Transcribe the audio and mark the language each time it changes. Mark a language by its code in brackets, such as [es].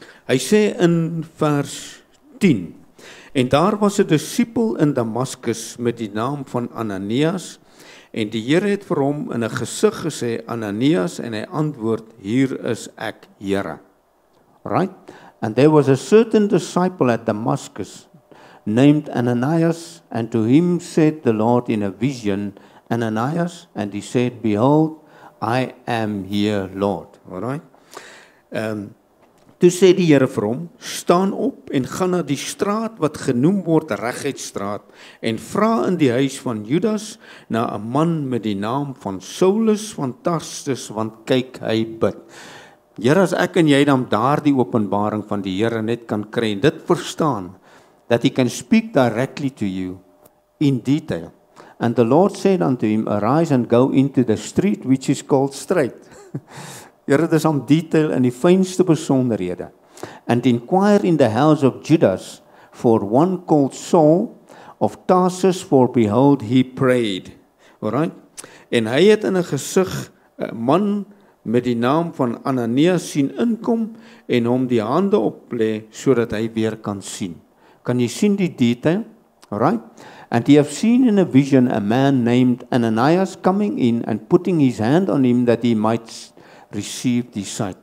[af] Hy sê in vers 10, en daar was 'n disipel in Damaskus met die naam van Ananias, en die Here het vir hom in 'n gesig gesê, Ananias, en hy antwoord, hier is ek, Here. [en] Right? And there was a certain disciple at Damascus named Ananias, and to him said the Lord in a vision, Ananias, and he said, behold, I am here, Lord. Alright? [af] Toe sê die Here vir hom, staan op en gaan na die straat wat genoem word Reguitstraat en vra in die huis van Judas na 'n man met die naam van Saulus van Tarsus, want kyk, hy bid. Here, as ek en jy dan daardie openbaring van die Here net kan kry en dit verstaan, [en] that he can speak directly to you in detail. And the Lord said unto him, arise and go into the street which is called Straight. [af] Here, dis om detail in die fynste besonderhede. [en] And inquire in the house of Judas for one called Saul of Tarsus, for behold, he prayed. Alright? [af] En hy het in 'n gesig 'n man met die naam van Ananias sien inkom en hom die hande oplê sodat hy weer kan sien. Kan jy sien die detail? Alright? [en] And he have seen in a vision a man named Ananias coming in and putting his hand on him that he might receive the sight.